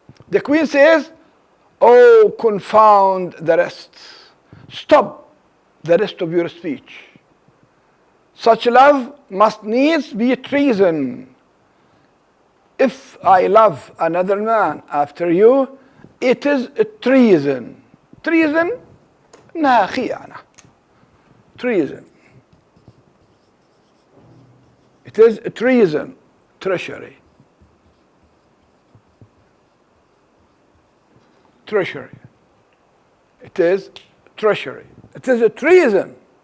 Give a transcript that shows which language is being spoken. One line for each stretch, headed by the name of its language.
English: The queen says, "Oh, confound the rest. Stop the rest of your speech. Such love must needs be treason. If I love another man after you, it is a treason."
Arabic: Treason, إنها خيانة.
English: Treason. It is a treason, treachery. Treachery. It is treachery. It is a treason.